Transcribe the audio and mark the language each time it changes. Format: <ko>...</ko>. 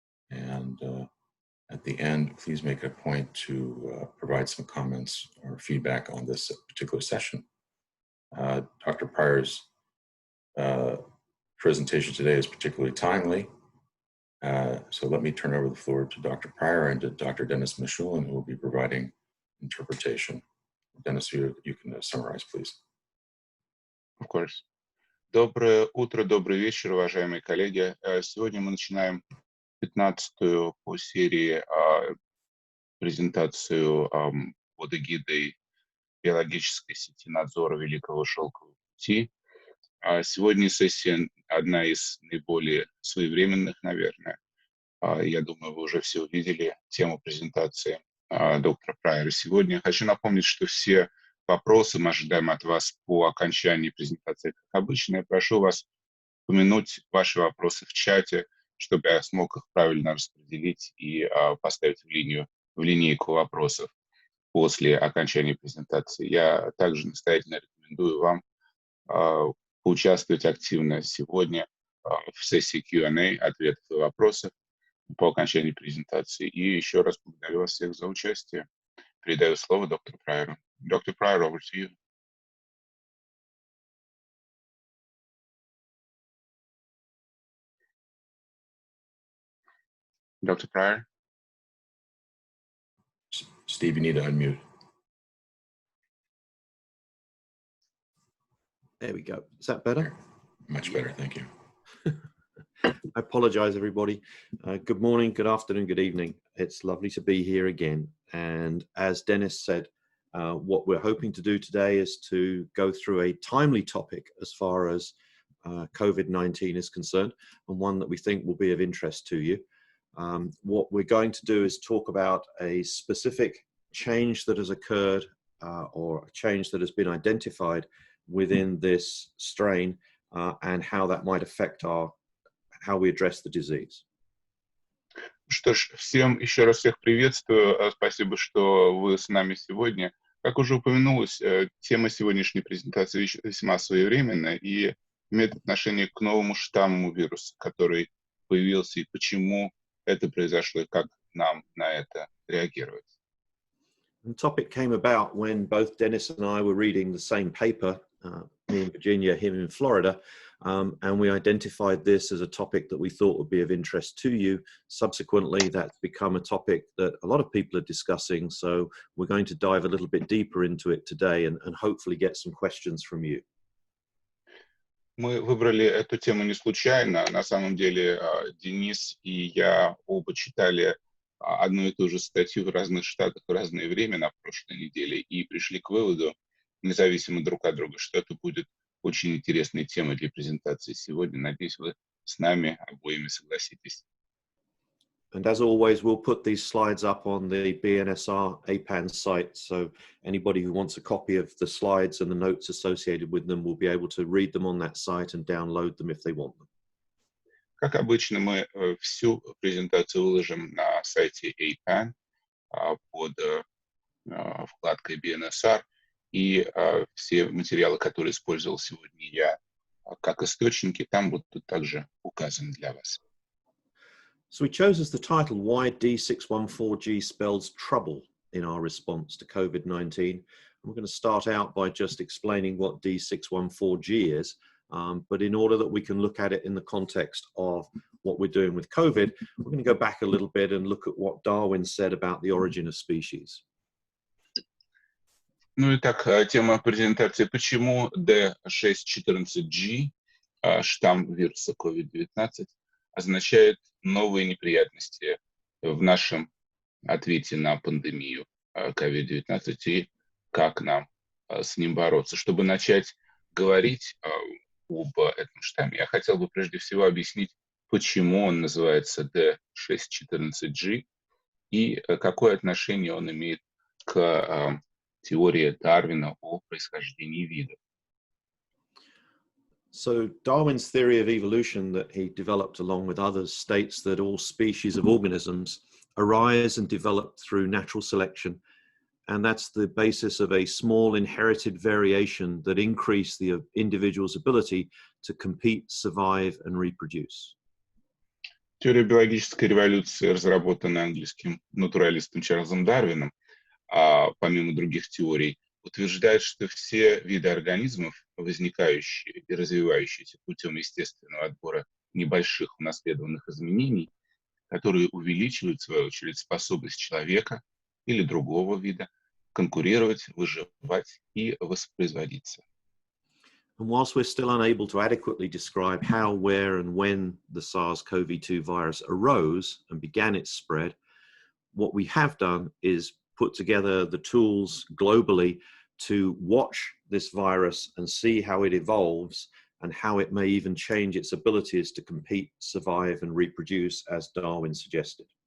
<en>And at the end, please make a point to provide some comments or feedback on this particular session. Dr. Pryor's presentation today is particularly timely. So let me turn over the floor to Dr. Pryor and to Dr. Dennis Mashulin, who will be providing interpretation. Dennis, you can summarize, please. Of course.</en> <ru>Доброе утро, добрый вечер, уважаемые коллеги. Сегодня мы начинаем 15-ю по серии презентацию под эгидой биологической сети надзора Великого Шелкового пути. Сегодня сессия одна из наиболее своевременных, наверное. Я думаю, вы уже все увидели тему презентации доктора Прайера сегодня. Я хочу напомнить, что все вопросы мы ожидаем от вас по окончании презентации, как обычно. Я прошу вас упомянуть ваши вопросы в чате, чтобы я смог их правильно распределить и поставить в линейку вопросов после окончания презентации. Я также настоятельно рекомендую вам поучаствовать активно сегодня в сессии Q&A, ответов и вопросов по окончании презентации. И еще раз благодарю вас всех за участие. Передаю слово доктору Прайеру.</ru> <en>Доктор Прайер, over to you. Dr. Pryor? Steve, you need to unmute. There we go. Is that better? Much better, thank you. I apologize, everybody. Good morning, good afternoon, good evening. It's lovely to be here again. And as Dennis said, what we're hoping to do today is to go through a timely topic as far as COVID-19 is concerned, and one that we think will be of interest to you. What we're going to do is talk about a specific change that has occurred or a change that has been identified within this strain and how that might affect how we address the disease.</en> <ru>Что ж, всем еще раз всех приветствую. Спасибо, что вы с нами сегодня. Как уже упомянулось, тема сегодняшней презентации весьма своевременная и имеет отношение к новому штамму вируса, который появился, и почему это произошло, и как нам на это реагировать.</ru> <en>The topic came about when both Dennis and I were reading the same paper, me in Virginia, him in Florida, and we identified this as a topic that we thought would be of interest to you. Subsequently, that's become a topic that a lot of people are discussing, so we're going to dive a little bit deeper into it today and hopefully get some questions from you.</en> <ru>Мы выбрали эту тему не случайно. На самом деле, Денис и я оба читали одну и ту же статью в разных штатах в разное время на прошлой неделе и пришли к выводу, независимо друг от друга, что это будет очень интересной темой для презентации сегодня. Надеюсь, вы с нами обоими согласитесь.</ru> <en>And as always, we'll put these slides up on the BNSR APAN site, so anybody who wants a copy of the slides and the notes associated with them will be able to read them on that site and download them if they want them.</en> <ru>Как обычно, мы всю презентацию выложим на сайте APAN под вкладкой BNSR, и все материалы, которые использовал сегодня я как источники, там будут также указаны для вас.</ru> <en>So we chose as the title why D614G spells trouble in our response to COVID-19. We're going to start out by just explaining what D614G is, but in order that we can look at it in the context of what we're doing with COVID, we're going to go back a little bit and look at what Darwin said about the origin of species.</en> <ru>Ну и так, тема презентации «Почему» D614G, штамм вируса COVID-19, означает новые неприятности в нашем ответе на пандемию COVID-19 и как нам с ним бороться. Чтобы начать говорить об этом штамме, я хотел бы прежде всего объяснить, почему он называется D614G и какое отношение он имеет к теории Дарвина о происхождении видов.</ru> <en>So Darwin's theory of evolution that he developed along with others states that all species of organisms arise and develop through natural selection, and that's the basis of a small inherited variation that increase the individual's ability to compete, survive, and reproduce.</en> <ru>Теория биологической революции, разработанная английским натуралистом Чарльзом Дарвином, помимо других теорий, утверждает, что все виды организмов, возникающие и развивающиеся путем естественного отбора небольших унаследованных изменений, которые увеличивают, в свою очередь, способность человека или другого вида конкурировать, выживать и воспроизводиться.</ru> <en>And whilst we're still unable to adequately describe how, where, and when the SARS-CoV-2 virus arose and began its spread, what we have done is put together the tools globally to watch this virus and see how it evolves and how it may even change its abilities to compete, survive, and reproduce, as Darwin suggested.</en>